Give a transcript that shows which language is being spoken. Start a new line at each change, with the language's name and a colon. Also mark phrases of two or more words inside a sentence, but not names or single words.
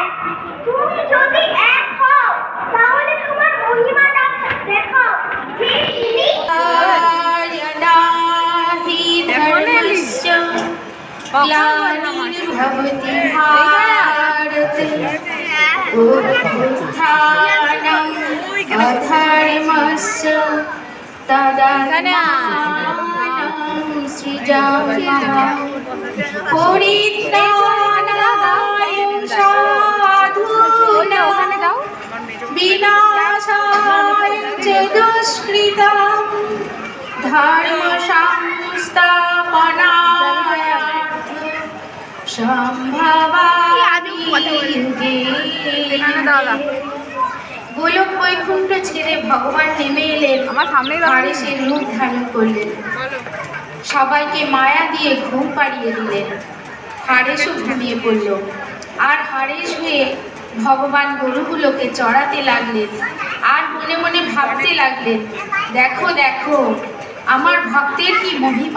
Bangla: তুমি যদি এক হও, তাহলে তোমার মহিমা দেখাও। হে তিনি।
Sanskrit: यदाहि धर्मस्य ग्लानिर्भवति भारते उत्थानम् अधर्मस्य तदात्मानं सृजामः परित्राणाय साधूनां विनाशाय च दुष्कृतां धर्म संस्थापनाय সম্ভবামি যুগে।
Bangla: গোলক বৈকুণ্ঠ ছেড়ে ভগবান নেমে এলেন, হারেসের রূপ ধারণ করলেন, সবাইকে মায়া দিয়ে ঘুম পাড়িয়ে দিলেন। হারেসও ঘুমিয়ে পড়ল। আর হারেস হয়ে ভগবান গরুগুলোকে চড়াতে লাগলেন, আর মনে মনে ভাবতে লাগলেন, দেখো দেখো আমার ভক্তের কি মহিমা।